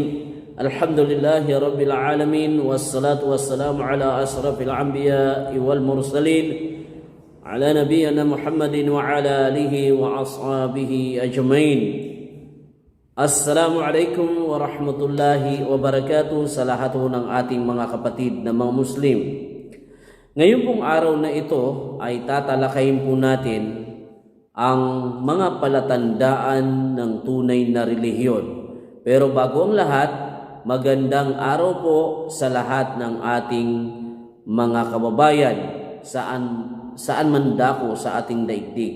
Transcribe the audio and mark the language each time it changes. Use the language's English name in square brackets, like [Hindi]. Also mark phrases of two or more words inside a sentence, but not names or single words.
[Arabic] الحمد لله رب العالمين، والصلاة والسلام على أشرف الأنبياء والمرسلين، على نبينا محمد وعلى آله وأصحابه أجمعين. السلام عليكم ورحمة الله وبركاته [Filipino] sa lahat ng ating mga kapatid na mga Muslim. Ngayon pong araw na ito ay tatalakayin po natin ang mga palatandaan ng tunay na relihiyon. Pero bago ang lahat, magandang araw po sa lahat ng ating mga kababayan saan man dako sa ating daigdig.